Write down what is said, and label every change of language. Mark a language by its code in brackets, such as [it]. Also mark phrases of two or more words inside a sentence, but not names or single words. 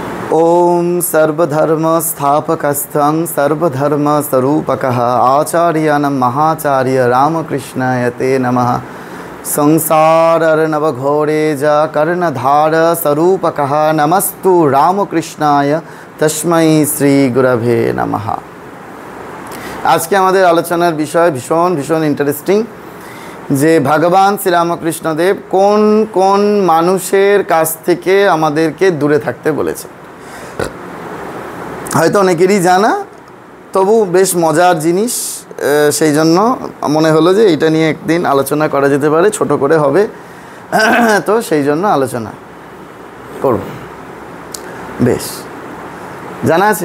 [sa] ओम सर्वधर्म स्थापकस्थं सर्वधर्म स्वरूपकः आचार्यानं महाचार्य रामकृष्णाय ते नमः। संसारर्णवघोरे च कर्णधार स्वरूपकः नमस्तु रामकृष्णाय तस्मै श्री गुरवे नमः। [bn] আজ কে আমাদের আলোচনার বিষয় ভীষণ ভীষণ इंटरेस्टिंग যে ভগবান শ্রী রামকৃষ্ণ দেব কোন কোন মানুষের কাছ থেকে আমাদেরকে দূরে থাকতে বলেছেন। হয়তো অনেকেরই জানা, তবু বেশ মজার জিনিস, সেই জন্য মনে হলো যে এটা নিয়ে একদিন আলোচনা করা যেতে পারে, ছোট করে হবে, তো সেই জন্য আলোচনা করব। বেশ, জানা আছে?